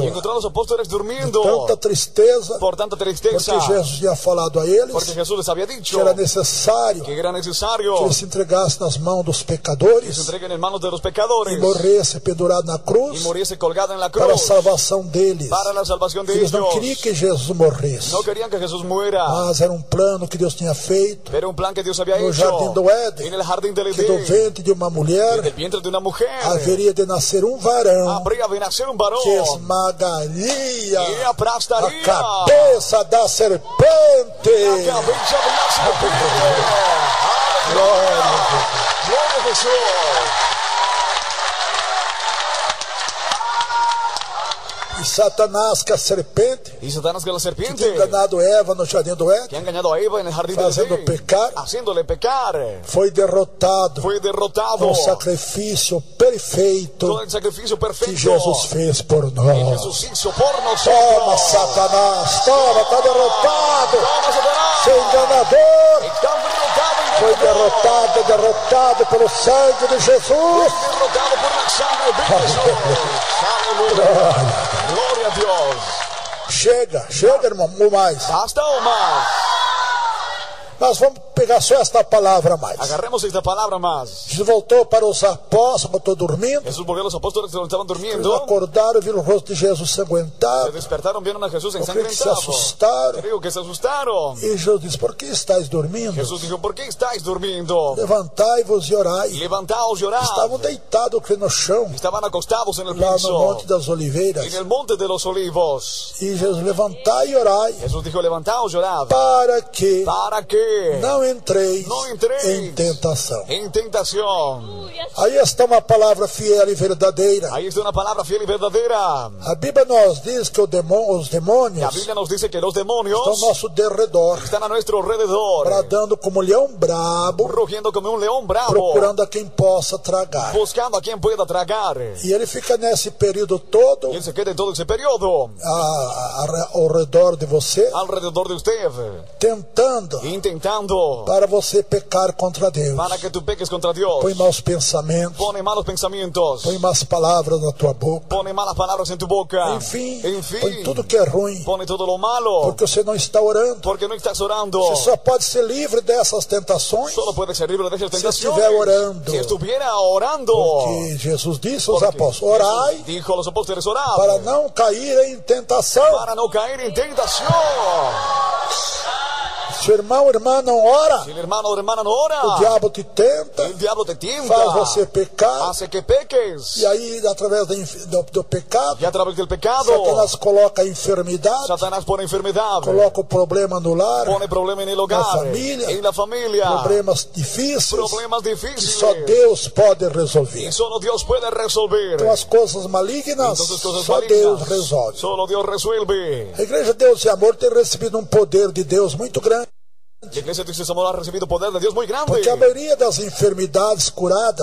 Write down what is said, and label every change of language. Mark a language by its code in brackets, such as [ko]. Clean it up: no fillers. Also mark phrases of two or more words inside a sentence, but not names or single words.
[es] Y encontró a los apóstoles durmiendo. Tanta tristeza, Por tanta tristeza. [pt] porque Jesus tinha falado a eles [es] Porque Jesús les había dicho [pt] que era necessário [es] que era que necesario [pt] ele se entregasse nas mãos dos [es] que se [pt] pecadores [es] entreguen en manos de los [pt] e [es] pecadores [pt] morresse pendurado na [es] y [pt] cruz [es] muriese colgado en la [pt] para a [es] cruz [pt] salvação deles. [es] para la salvación de [pt] Eles [es] ellos. [pt] não queriam que Jesus morresse, [es] No querían que Jesús muera, [pt] mas era um plano que Deus tinha feito [es] pero un plan que Dios había [pt] no [es] hecho [pt] jardim do Éden, [es] en el jardín del [pt] que do [es] Edén. [pt] ventre de uma mulher [es] Del vientre de una mujer [pt] haveria de nascer um varão [es] habría de nacer un varón [pt] que esmagaria [es] y [pt] a [es] aplastaría [pt] cabeça da serpente. [es] la cabeza de la serpiente. [pt] Glória a Deus. [es] Gloria a Jesús. [pt] E Satanás, que a serpente, [es] Y Satanás, que la que serpiente [pt] tinha enganado Eva no jardim do Éden, [es] que ha engañado a Eva en el jardín del [pt] fazendo [es] Edén, [pt] pecar, [es] haciéndole pecar, [pt] foi derrotado [es] fue derrotado [pt] com o sacrifício perfeito [es] todo el sacrificio [pt] que [es] perfecto [pt] Jesus fez por [es] que [pt] nós. [es] Jesús hizo por [pt] Toma, [es] nosotros. [pt] Satanás, toma, está derrotado, [es] Toma, Satanás. [pt] seu enganador. [es] Está derrotado, [pt] Foi [es] engañador. [pt] derrotado pelo sangue de Jesus. [es] Derrotado por la sangre de Jesús. Aleluya. Gloria a Dios. [pt] Chega, irmão, ou mais. [es] Hasta o más. [pt] Nós vamos pegar só esta palavra a mais. [es] Agarremos esta palabra más. [pt] Jesus voltou para os apóstolos, estou dormindo. [es] Jesús volvió a los apóstoles que estaban [pt] Eles [es] durmiendo. [pt] acordaram, viram o rosto de Jesus [es] Se [pt] ensanguentado. [es] despertaron, vieron a Jesús [pt] Eu creio que se [es] ensangrentado. [pt] assustaram. [es] Creo que se asustaron. [pt] E Jesus disse, por que estáis dormindo? [es] Jesús dijo, ¿por qué estáis durmiendo? [pt] Levantai-vos e orai. [es] Levantaos, llorad. [pt] Estavam deitados creio, no chão, [es] Estaban acostados en el [pt] lá no [es] piso, [pt] Monte das Oliveiras. [es] en el monte de los olivos. [pt] E Jesus, levantai e orai, [es] Jesús dijo, levantaos, llorad. [pt] para que [es] ¿Para qué? [pt] não entreis [es] No entréis [pt] em tentação. [es] en tentación. [pt] Aí está uma palavra fiel e verdadeira. [es] Ahí está una palabra fiel y verdadera. [pt] A Bíblia nos diz que os [es] La [pt] demônios [es] Biblia nos dice que los [pt] estão ao [es] demonios [pt] nosso derredor, [es] están a nuestro alrededor, [pt] bradando como leão brabo, [es] rugiendo como un león bravo, [pt] procurando a quem possa tragar. [es] buscando a quien pueda tragar. [pt] E ele fica nesse período todo [es] Y él se queda en todo ese periodo [pt] ao redor de você, [es] alrededor de usted, [pt] tentando [es] intentando [pt] para você pecar contra Deus. [es] para que tú peques contra Dios. [pt] Põe maus pensamentos, [es] Pone malos pensamientos, [pt] põe más palavras na tua boca. [es] pone malas palabras en tu boca. [pt] Enfim, [es] En fin, [pt] põe tudo que é ruim, [es] pone todo lo malo, [pt] porque você não está orando. [es] porque no estás orando. [pt] Você só pode ser livre dessas tentações [es] Solo puede ser libre de esas tentaciones [pt] estiver orando. [es] si estuviera orando. [pt] porque Jesus disse aos [es] Porque [pt] apóstolos, orai [es] Jesús dijo a los apóstoles, orad [pt] para não cair em tentação. [es] para no caer en tentación. [pt] Se o irmão ou irmã não ora, [es] Si el hermano o hermana no [pt] o [es] ora, [pt] diabo te tenta, [es] el diablo te tienta, [pt] faz você pecar, [es] hace que peques. [pt] e aí, através do pecado, [es] Y a través del pecado, [pt] Satanás coloca a enfermidade, [es] Satanás pone enfermedad, [pt] coloca o problema no lar, [es] pone problema en el hogar, [pt] familia, [es] en la familia, [pt] problemas difíceis [es] problemas [pt] que [es] difíciles. [pt] só Deus pode resolver. [es] Y solo Dios puede resolver. [pt] Então, as coisas malignas, [es] Entonces, cosas [pt] só [es] malignas, [pt] Deus resolve. [es] solo Dios resuelve. [pt] A Igreja Deus e Amor tem recebido um poder de Deus muito grande, [es] La iglesia de Cristo Amor ha recibido poder de Dios muy grande. [pt] porque a maioria das enfermidades curadas